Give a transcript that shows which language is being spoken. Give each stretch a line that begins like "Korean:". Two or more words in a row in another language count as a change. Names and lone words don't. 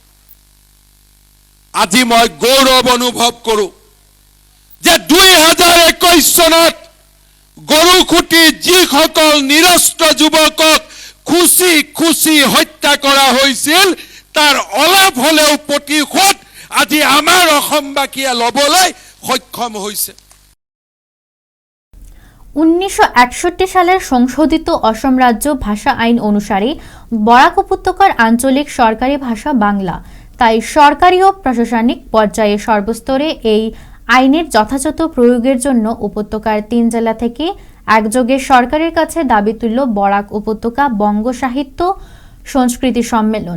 Assamese: আজি মই গৌৰৱ অনুভৱ কৰোঁ যে 2021 চনত গৰুখুঁটি যিসকল নিৰস্ত্ৰ যুৱকক খুচি খুচি হত্যা কৰা হৈছিল, তাৰ অলপ হ'লেও প্ৰতিশোধ আজি আমাৰ অসমবাসীয়ে ল'বলৈ সক্ষম হৈছে।
Bangla: 1961 সালের সংশোধিত অসম রাজ্য ভাষা আইন অনুসারে বরাক উপত্যকার আঞ্চলিক সরকারি ভাষা বাংলা। তাই সরকারি ও প্রশাসনিক পর্যায়ে সর্বস্তরে এই আইনের যথাযথ প্রয়োগের জন্য উপত্যকার 3 জেলা থেকে একযোগে সরকারের কাছে দাবি তুলল বরাক উপত্যকা বঙ্গ সাহিত্য সংস্কৃতি সম্মেলন।